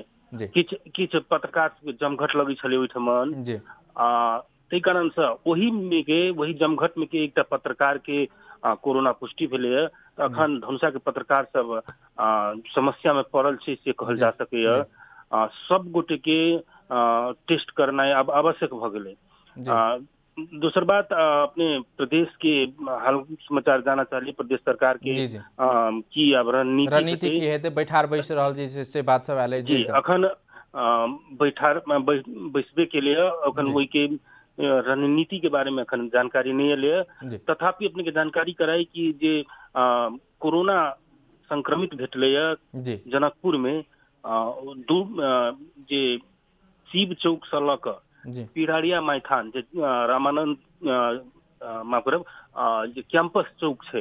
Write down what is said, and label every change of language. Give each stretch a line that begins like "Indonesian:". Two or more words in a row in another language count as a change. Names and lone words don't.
Maithili: जी किछ पत्रकार जमघट लगी छले ओहिठमन जी तै कारण से वही जमघट में के एकटा पत्रकार के कोरोना पुष्टि भेले है अखन धनुषा के पत्रकार सब समस्या में पड़ल छै से कहल जा सके सब गोटे के टेस्ट करना अब आवश्यक भ गेले दूसर बात अपने प्रदेश के हाल समाचार जाना चाहिए प्रदेश सरकार के की अब रणनीति की हेते बैठार बैस रहल छै से बात सब आले जी अखन बैठार बैसबे के लिए अखन वही के रणनीति के बारे में अखन जानकारी नहीं है तथापि अपने के जानकारी कराई कि जे कोरोना संक्रमित भेटले जनकपुर में जे शिव चौक से लक पिराड़िया मैथान जे रामानंद माफ करब जे कैंपस चौक छै